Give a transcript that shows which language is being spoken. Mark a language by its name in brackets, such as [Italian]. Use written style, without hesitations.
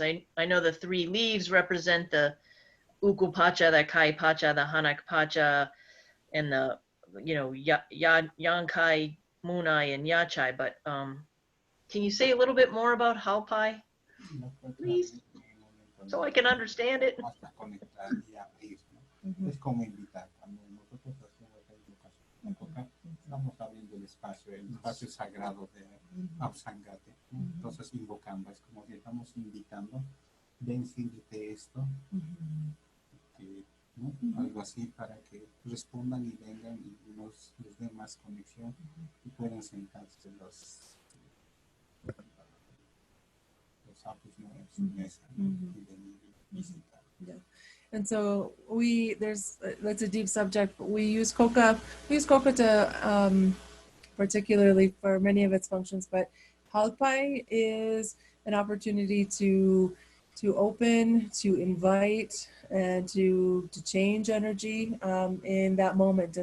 [English] I know the 3 leaves represent the uku pacha, the kai pacha, the hanak pacha, and the, yankai, munai, and yachai. But can you say a little bit more about halpai, please, so I can understand it? [Spanish] hasta conectar y abrir, ¿no? Es como invitar. Cuando nosotros hacemos la educación de coca, estamos abriendo el espacio sagrado de Absangate, ¿no? Entonces invocando, es como si estamos invitando, ven, sírvete esto, ¿no? Algo así para que respondan y vengan y les den más conexión y puedan sentarse los apus, ¿no? En su mesa, ¿no? Y venir y visitar. [English] Yeah. And so that's a deep subject, but we use coca to, particularly for many of its functions, but halpai is an opportunity to open, to invite, and to change energy in that moment.